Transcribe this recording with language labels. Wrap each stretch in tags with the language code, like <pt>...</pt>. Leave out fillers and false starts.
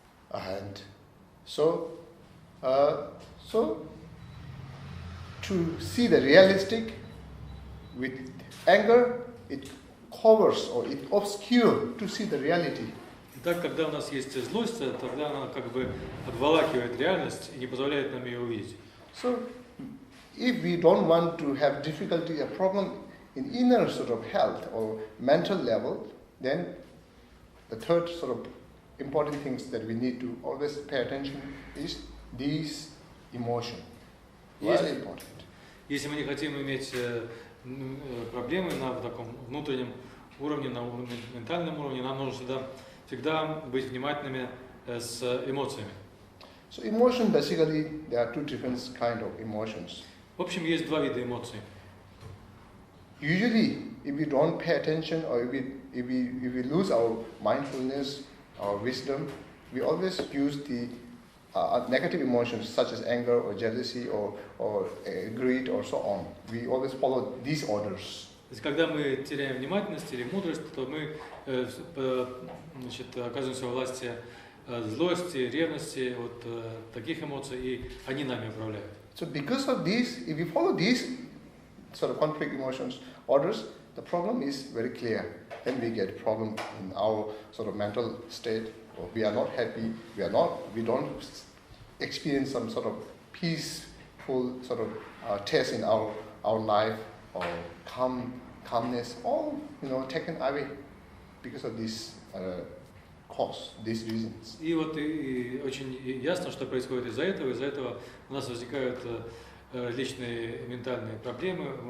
<en>And so to see the realistic with anger, it covers or it obscures to see the reality.</en> <ru>Итак, когда у нас есть злость, тогда она как бы обволакивает реальность и не позволяет нам ее увидеть.</ru> <en>So if we don't want to have difficulty, a problem in inner sort of health or mental level, then the third sort of important things that we need to always pay attention is these emotions. Very important.</en> <ru>Если мы не хотим иметь проблемы на таком внутреннем уровне, на ментальном уровне, нам нужно всегда быть внимательными с эмоциями.</ru> <en>So emotion, basically, there are two different kind of emotions.</en> <ru>В общем, есть два вида эмоций.</ru> <en>Usually, if we don't pay attention or if we lose our mindfulness, our wisdom, we always use the negative emotions such as anger or jealousy or greed or so on. We always follow these orders.</en> <ru>То есть, когда мы теряем внимательность или мудрость, то мы оказываемся во власти злости, ревности, вот таких эмоций, и они нами управляют.</ru> <en>So because of these, if we follow these sort of conflict emotions orders, the problem is very clear. Then we get problem in our sort of mental state. Or we are not happy. We don't experience some sort of peaceful sort of taste in our life or calmness. All taken away because of this cause, these reasons.</en> <ru>И вот и очень ясно, что происходит из-за этого. Из-за этого у нас возникают различные ментальные проблемы.</ru>